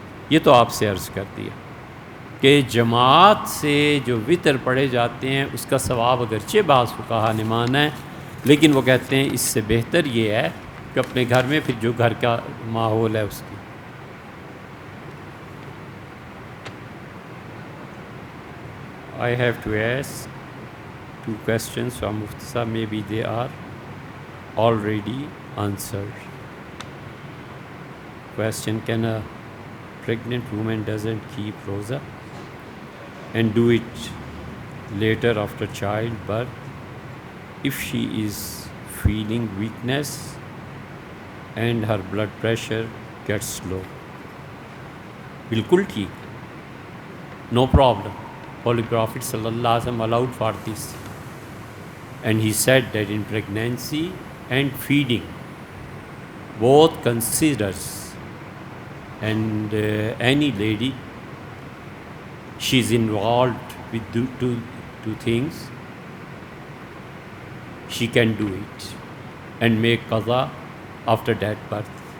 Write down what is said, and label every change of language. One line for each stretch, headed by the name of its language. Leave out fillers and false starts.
Urdu: یہ تو آپ سے عرض کر دیا کہ جماعت سے جو وتر پڑھے جاتے ہیں اس کا ثواب اگرچہ بعض فقہا نے مانا ہے، لیکن وہ کہتے ہیں اس سے بہتر یہ ہے کہ اپنے گھر میں پھر جو گھر کا ماحول ہے اس کی۔
English: I have to ask 2 questions from Mufti Sahab. Maybe they are already answered. Question: can a pregnant woman doesn't keep roza and do it later after childbirth if she is feeling weakness and her blood pressure gets low?
Urdu: بالکل ٹھیک،
English: no problem. Holy Prophet sallallahu alaihi wasallam allowed for this, and he said that in pregnancy and feeding both considers, and any lady, she's involved with two things, she can do it and make qaza after that birth.